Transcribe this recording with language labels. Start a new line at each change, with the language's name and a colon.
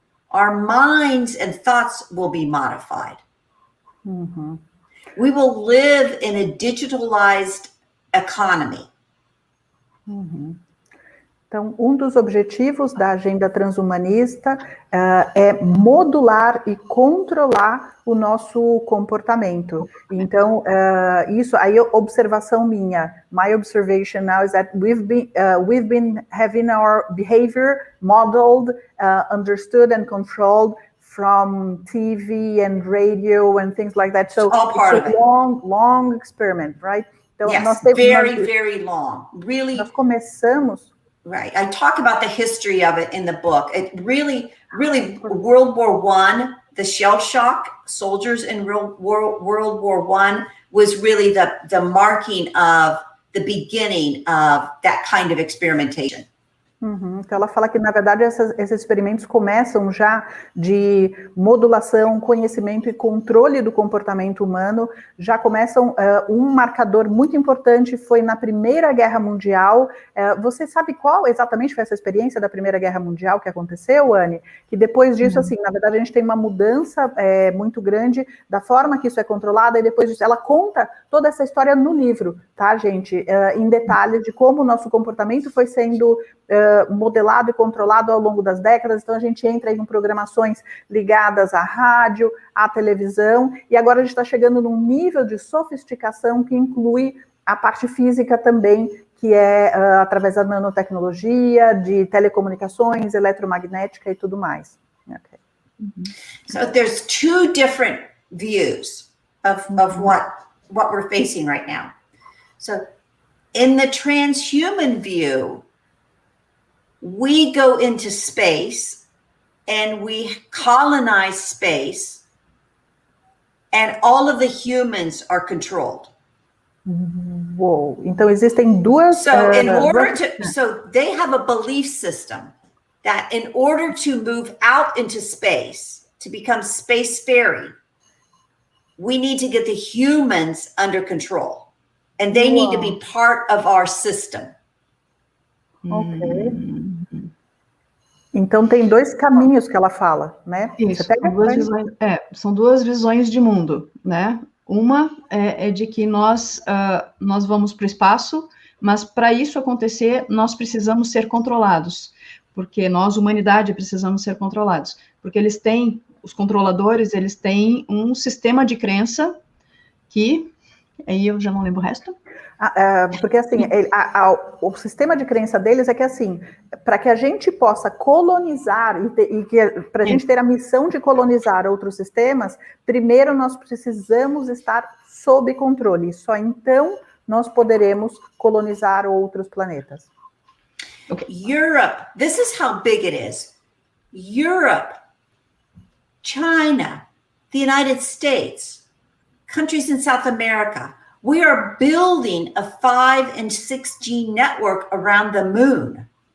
English: Our minds and thoughts will be modified. Mm-hmm. We will live in a digitalized economy. Mm-hmm.
Portuguese: Então, um dos objetivos da agenda transhumanista é modular e controlar o nosso comportamento. Então, isso aí, observação minha.
English: My observation now is that we've been having our behavior modeled, understood and controlled from TV and radio and things like that. So all part it's a long experiment, right?
Portuguese: Então,
English: yes, very long. Really,
Portuguese: nós começamos.
English: Right. I talk about the history of it in the book. It really, World War I, the shell shock, soldiers in World War I was really the marking of the beginning of that kind of experimentation. Uhum.
Portuguese: Então ela fala que, na verdade, esses experimentos começam já de modulação, conhecimento e controle do comportamento humano, já começam, um marcador muito importante foi na Primeira Guerra Mundial. Você sabe qual exatamente foi essa experiência da Primeira Guerra Mundial que aconteceu, Anne? Que depois disso, assim, na verdade, a gente tem uma mudança muito grande da forma que isso é controlado, e depois disso, ela conta toda essa história no livro, tá, gente? Em detalhes de como o nosso comportamento foi sendo modelado e controlado ao longo das décadas. Então a gente entra em programações ligadas à rádio, à televisão, e agora a gente está chegando num nível de sofisticação que inclui a parte física também, que é através da nanotecnologia, de telecomunicações, eletromagnética e tudo mais.
English: Okay. So there's two different views of what we're facing right now. So in the transhuman view, we go into space and we colonize space, and all of the humans are controlled.
Portuguese: Whoa. Então existem duas.
English: So they have a belief system that in order to move out into space, to become spacefaring, we need to get the humans under control, and they need to be part of our system. Ok.
Portuguese: Então tem dois caminhos que ela fala, né? Isso, são duas visões de mundo, né? Uma é de que nós vamos para o espaço Mas para isso acontecer, nós precisamos ser controlados, porque nós, humanidade, precisamos ser controlados, porque eles têm, os controladores, eles têm um sistema de crença que, aí eu já não lembro o resto. Porque assim, o sistema de crença deles é que assim, para que a gente possa colonizar para a gente ter a missão de colonizar outros sistemas, primeiro nós precisamos estar sob controle. Só então nós poderemos colonizar outros planetas.
English: Okay. Europe, this is how big it is. Europe, China, the United States, countries in South America. We are building a 5 and 6G network around the moon.